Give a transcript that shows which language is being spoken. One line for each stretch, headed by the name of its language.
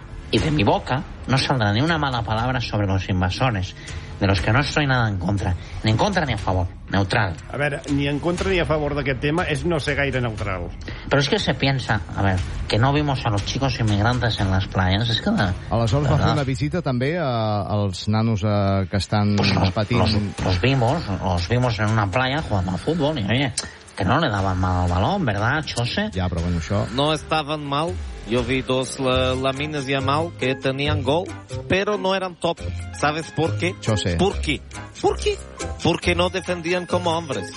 Spanish: Y de mi boca no saldrá ni una mala palabra sobre los invasores, de los que no estoy nada en contra. Ni en contra ni a favor. Neutral. A ver, ni en contra ni a favor
Catalan: de aquest tema es no ser gaire neutral.
Spanish: Pero es que se piensa, a ver, que no vimos a los chicos inmigrantes en las playas. Es que...
Catalan: Aleshores va fer una visita també als nanos que estan patint.
Spanish: Los vimos en una playa jugando a fútbol. Y oye, que no le daban mal al balón, ¿verdad, Chose? Ya, pero bueno, això... No estaban mal. Yo vi dos Lamines y Amal que tenían gol, pero no eran top. ¿Sabes por qué? Yo sé. ¿Por qué? ¿Por qué? Porque no defendían como hombres.